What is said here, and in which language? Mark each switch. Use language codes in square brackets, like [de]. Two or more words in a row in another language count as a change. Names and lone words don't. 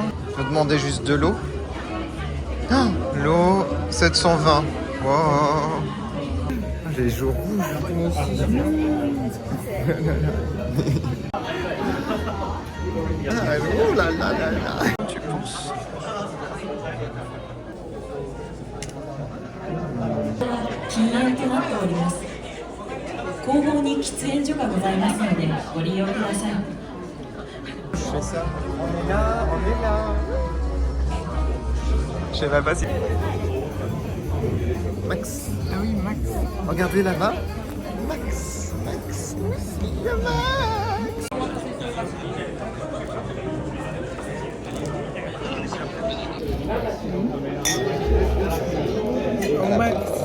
[fr] Je vais demander juste de l'eau. Ah, l'eau, 720. Wow. Les jours rouges. Oh là là là là. Tu penses? [ja] 禁煙となっております。後方に喫煙所がございますのでご利用ください。 [fr] Je fais ça. On est là, on est là. Je sais même pas si... Max. Ah oui, Max. Regardez là-bas. Max. Il y a Max. Oh, Max.